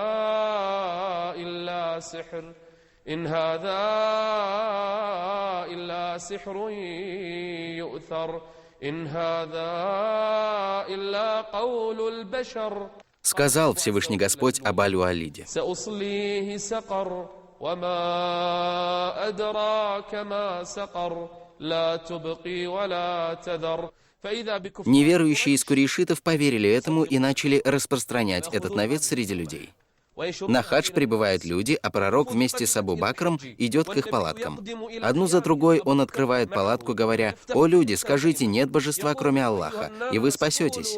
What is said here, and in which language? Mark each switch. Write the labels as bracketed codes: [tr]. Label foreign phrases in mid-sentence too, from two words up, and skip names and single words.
[ar] إلا سحر يؤثر إن هذا إلا قول البشر. [ru] Сказал Всевышний Господь об Аль-Уалиде: [ar] سأصليه سقر وما أدراك ما سقر لا تبقي ولا تذر. [ru] Неверующие из курейшитов поверили этому и начали распространять этот навет среди людей. На хадж прибывают люди, а пророк вместе с Абу Бакром идет к их палаткам. Одну за другой он открывает палатку, говоря: «О люди, скажите, нет божества, кроме Аллаха, и вы спасетесь.